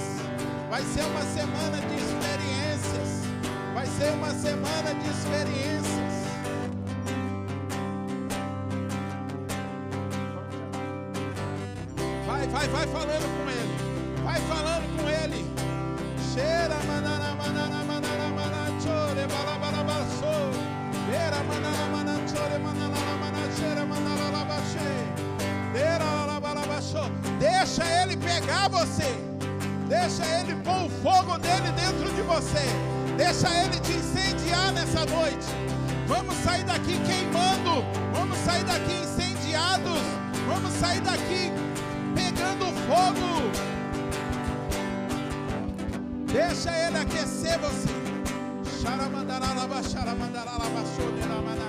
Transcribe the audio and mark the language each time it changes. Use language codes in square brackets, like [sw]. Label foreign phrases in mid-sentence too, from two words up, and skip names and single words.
[pt] Vai ser uma semana de experiências. Vai ser uma semana de experiências. Vai falando com ele. Vai falando com ele. Cheira manana manana manana manana chore balabalabaço. Cheira manana manana chore manana manana cheira manana labache. Cheira balabalabaço. Deixa ele pegar você. Deixa ele pôr o fogo dele dentro de você. Deixa ele te incendiar nessa noite. Vamos sair daqui queimando. Vamos sair daqui incendiados. Vamos sair daqui pegando fogo. Deixa ele aquecer você. Xaramandaralaba, xaramandaralaba, xoderamanai.